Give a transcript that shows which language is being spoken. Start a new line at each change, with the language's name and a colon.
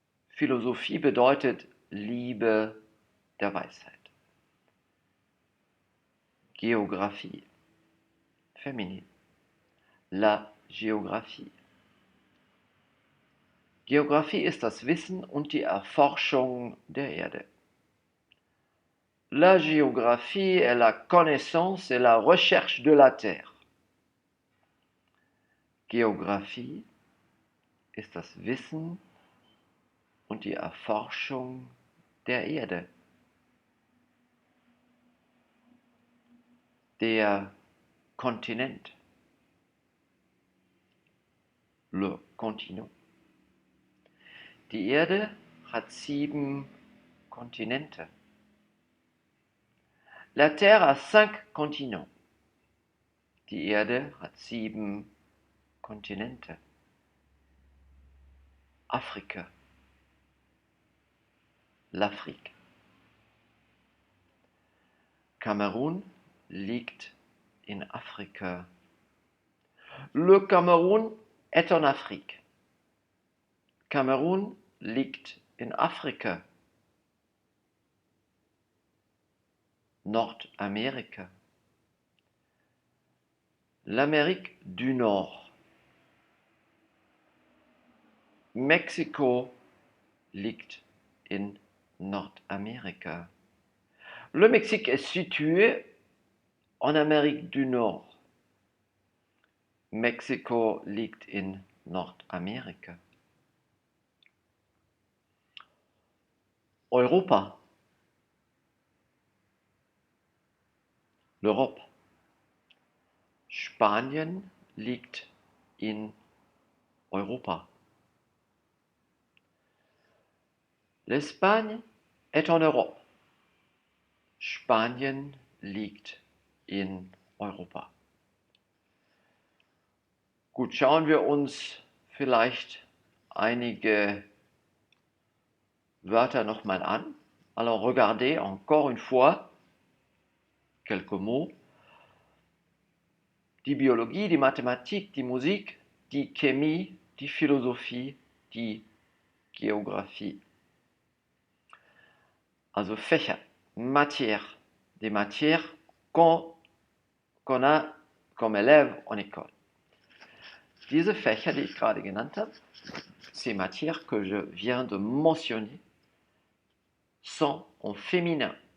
German: Philosophie bedeutet Liebe der Weisheit.
French: Géographie. Féminine. La Geographie.
German: Geographie ist das Wissen und die Erforschung der Erde.
French: La géographie est la connaissance et la recherche de la Terre. Géographie,
German: ist das Wissen und die Erforschung der Erde. Der Kontinent.
French: Le continent.
German: Die Erde hat 7 Kontinente.
French: La Terre a 5 continents.
German: Die Erde hat 7 Kontinente. Afrika.
French: L'Afrique.
German: Kamerun liegt in Afrika.
French: Le Cameroun est en Afrique.
German: Kamerun liegt in Afrika. Nordamerika.
French: L'Amérique du Nord.
German: Mexiko liegt in Nordamerika.
French: Le Mexique est situé en Amérique du Nord.
German: Mexiko liegt in Nordamerika. Europa. L'Europe. Spanien liegt in Europa.
French: L'Espagne est en Europe.
German: Spanien liegt in Europa. Gut, schauen wir uns vielleicht einige Wörter nochmal an.
French: Alors regardez encore une fois quelques mots.
German: Die Biologie, die Mathematik, die Musik, die Chemie, die Philosophie, die Géographie. Also Fächer,
French: Matière, des matières qu'on a comme élève en école.
German: Diese Fächer, die ich gerade genannt habe,
French: ces matières que je viens de mentionner, sont en féminin.